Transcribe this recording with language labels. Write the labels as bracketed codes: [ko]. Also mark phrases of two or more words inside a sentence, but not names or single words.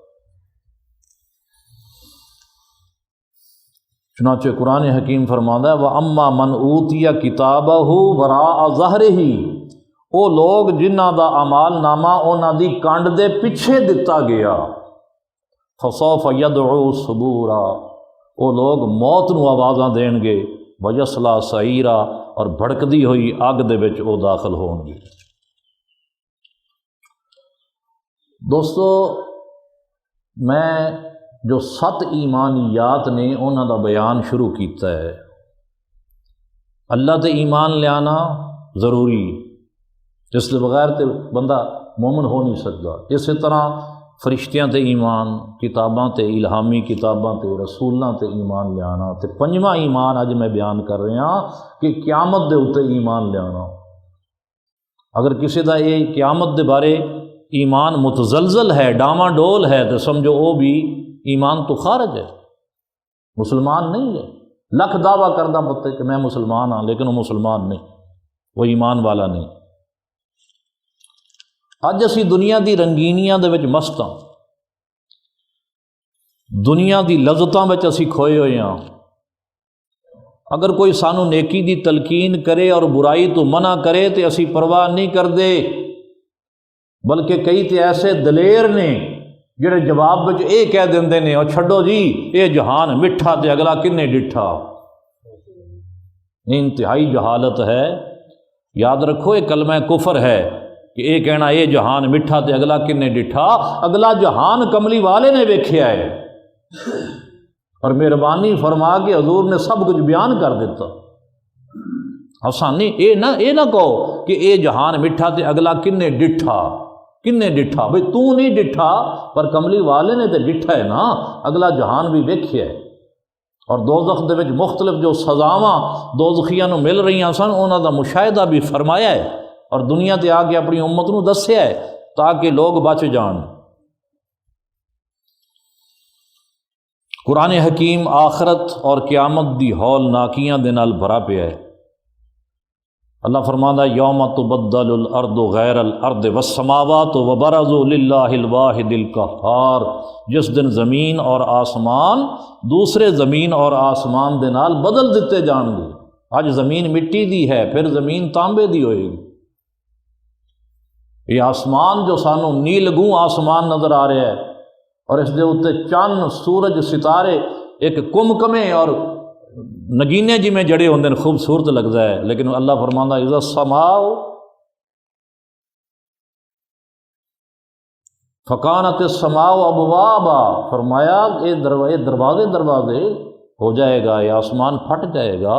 [pa] چنانچہ قرآن حکیم فرماتا ہے [ar] وَأَمَّا مَنْ أُوتِيَ كِتَابَهُ وَرَاءَ ظَهْرِهِ، [pa] وہ لوگ جنہاں دا اعمال نامہ انہاں دی کنڈ دے پیچھے دتا گیا، [ar] فَسَوْفَ يَدْعُو ثُبُورًا، [pa] وہ لوگ موت نو آوازاں دین گے، [ar] وَيَصْلَىٰ سَعِيرًا، [pa] اور بھڑکدی ہوئی اگ دے وچ وہ داخل ہون گے۔ دوستو، میں جو 7 ایمانیات نے انہاں دا بیان شروع کیتا ہے۔ اللہ تے ایمان لیانا ضروری، جس کے بغیر تے بندہ مومن ہو نہیں سکتا۔ اسی طرح فرشتیاں تے ایمان، کتاباں تے الہامی کتاباں تے رسولاں تے ایمان لیانا، تے 5واں ایمان اج میں بیان کر رہا کہ قیامت دے اوتے ایمان لیانا۔ اگر کسی دا یہ قیامت دے بارے ایمان متزلزل ہے، ڈاواں ڈول ہے، تو سمجھو وہ بھی ایمان تو خارج ہے، مسلمان نہیں ہے۔ لکھ دعویٰ کردہ پتے کہ میں مسلمان ہاں، لیکن وہ مسلمان نہیں، وہ ایمان والا نہیں۔ اج اسی دنیا دی رنگینیاں دے وچ مست ہاں، دنیا دی لذتاں وچ اسی کھوئے ہوئے ہاں۔ اگر کوئی سانو نیکی دی تلقین کرے اور برائی تو منع کرے تو اسی پرواہ نہیں کردے، بلکہ کئی تے ایسے دلیر نے جڑے جواب وچ یہ کہہ دیندے نے اور چھڈو جی یہ جہان مٹھا تے اگلا کنے ڈٹھا۔ انتہائی جہالت ہے، یاد رکھو یہ کلمہ کفر ہے کہ یہ کہنا یہ جہان مٹھا تے اگلا کنے ڈٹھا۔ اگلا جہان کملی والے نے ویکھیا ہے اور مہربانی فرما کے حضور نے سب کچھ بیان کر دیتا۔ آسانی یہ نہ کہو کہ یہ جہان مٹھا تے اگلا کنے ڈٹھا، کنے ڈٹھا؟ بھئی تو نہیں ڈٹھا، پر کملی والے نے تے ڈٹھا ہے نا، اگلا جہان بھی ویکھیا ہے۔ اور دوزخ دے وچ مختلف جو سزاواں دوزخیاں نو مل رہی سن، انہاں دا مشاہدہ بھی فرمایا ہے اور دنیا تے آ کے اپنی امت نو دسیا ہے تاکہ لوگ بچ جان۔ قرآن حکیم آخرت اور قیامت دی ہولناکیاں دے نال بھرا پیا ہے۔ اللہ فرماتا ہے [ar] یوم تبدل الارض غیر الارض والسماوات وبرزوا للہ الواحد القہار، [pa] جس دن زمین اور آسمان دوسرے زمین اور آسمان دے نال بدل دیتے جان گے۔ آج زمین مٹی دی ہے، پھر زمین تانبے دی ہوئے گی۔ یہ آسمان جو سانو نیلگوں آسمان نظر آ رہا ہے اور اس دے اوتے چند سورج ستارے ایک کمکمے اور نگینے جی میں جڑے ہوندے خوبصورت لگتا ہے، لیکن اللہ فرماندا [ar] اذا السماء فکانت السماء ابوابا، [pa] فرمایا یہ دروازے ہو جائے گا، یہ آسمان پھٹ جائے گا۔